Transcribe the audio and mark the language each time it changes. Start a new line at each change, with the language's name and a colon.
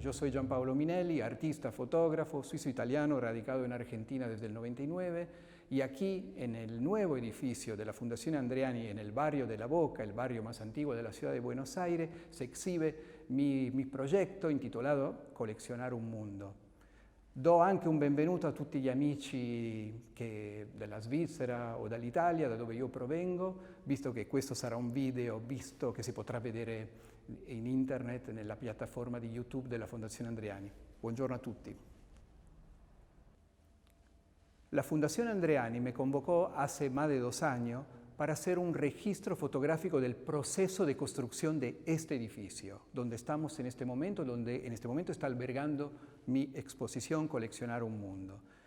Spanish: Yo soy Gianpaolo Minelli, artista, fotógrafo, suizo-italiano, radicado en Argentina desde el 99, y aquí en el nuevo edificio de la Fundación Andreani, en el barrio de La Boca, el barrio más antiguo de la ciudad de Buenos Aires, se exhibe mi
Italian: progetto intitolato Collezionare
Spanish: un Mundo.
Italian: Do anche un benvenuto a tutti gli amici della Svizzera o dall'Italia, da dove io provengo, visto che questo sarà un video visto che si potrà vedere in internet nella piattaforma di YouTube della Fondazione Andreani. Buongiorno a tutti.
Spanish: La Fundación Andreani me convocó hace más de 2 años para hacer un registro fotográfico del proceso de construcción de este edificio, donde estamos en este momento, donde en este momento está albergando mi exposición Coleccionar un Mundo.